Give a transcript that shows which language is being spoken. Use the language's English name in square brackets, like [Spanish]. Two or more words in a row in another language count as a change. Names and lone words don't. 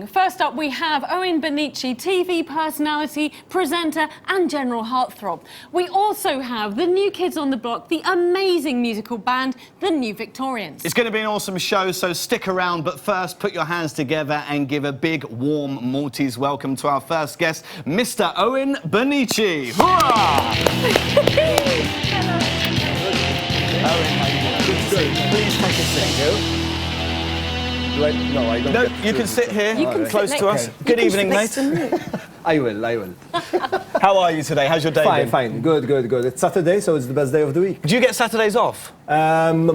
[English] First up, we have Owen Bonnici, TV personality, presenter and general heartthrob. We also have the new kids on the block, the amazing musical band, the New Victorians. It's going to be an awesome show, so stick around. But first, put your hands together and give a big, warm Maltese welcome to our first guest, Mr. Owen Bonnici. Hurrah! Owen, how are you doing? Good to see you. Please take a seat. No, I don't. No, you can sit here, You can close sit to us. Good evening, mate. I will. How are you today? How's your day been? Fine. Good. It's Saturday, so it's the best day of the week. Do you get Saturdays off? Mostly,